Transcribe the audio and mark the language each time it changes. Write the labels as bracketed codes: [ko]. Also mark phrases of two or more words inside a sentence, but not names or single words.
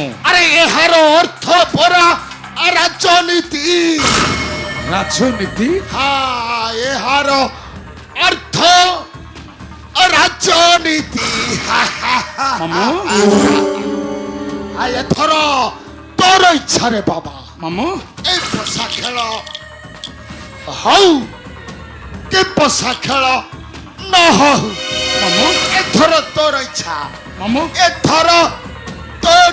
[or] ଆରେ ଏହାର ଅର୍ଥ ପରା ରାଜନୀତି। ରାଜନୀତି? ହଁ ଏହାର ଅର୍ଥ ରାଜନୀତି। ମାମୁ ଏଥର ତୋର ଇଚ୍ଛାରେ ବାବା ମାମୁ ଏଇ ପଶା ଖେଳ ହଉ କେ ପଶା ଖେଳ ନା ହଉ মামু ଏଥର ତୋର ଇଚ୍ଛା মামু ଏଥର ତୋର